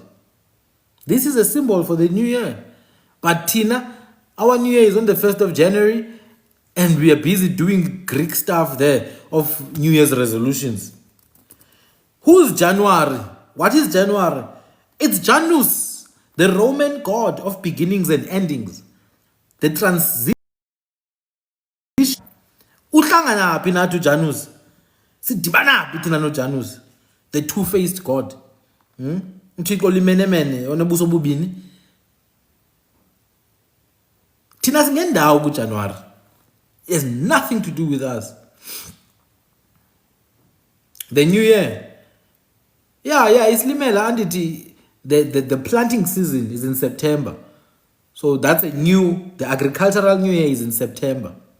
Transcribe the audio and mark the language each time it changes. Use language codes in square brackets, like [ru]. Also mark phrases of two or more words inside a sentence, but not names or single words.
[en] This is a symbol for the new year. But Tina, our new year is on the 1st of January and we are busy doing Greek stuff there of New Year's resolutions. Who's January? What is January? It's Janus, the Roman god of beginnings and endings. The transition. [zu] Uhlangana phi nathi uJanus? [xh] Sidibana phi thina noJanus? [en] The two-faced god. [xh] Uthixo limenemene onobuso bubini. Thina singendawo kuJanuary. [en] It has nothing to do with us. The new year. Yeah, it's limela and the planting season is in September. So that's the agricultural new year is in September.